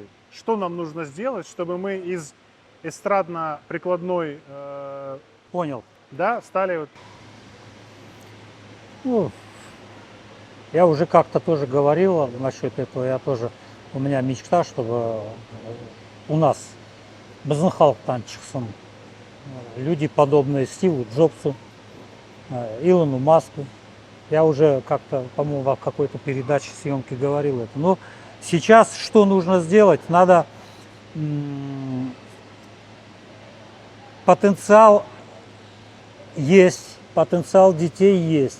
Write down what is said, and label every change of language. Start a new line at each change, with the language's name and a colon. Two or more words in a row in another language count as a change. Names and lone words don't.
Russian: Что нам нужно сделать, чтобы мы из эстрадно-прикладной, Понял. да, стали вот... Ну, я уже как-то тоже говорил насчет этого, у меня мечта, чтобы у нас
Kazakh: біздің халықтан шықсын
Russian: люди, подобные Стиву Джобсу, Илону Маску. Я уже как-то, по-моему, в какой-то передаче съемки говорил это. Но сейчас что нужно сделать? Надо потенциал есть, потенциал детей есть.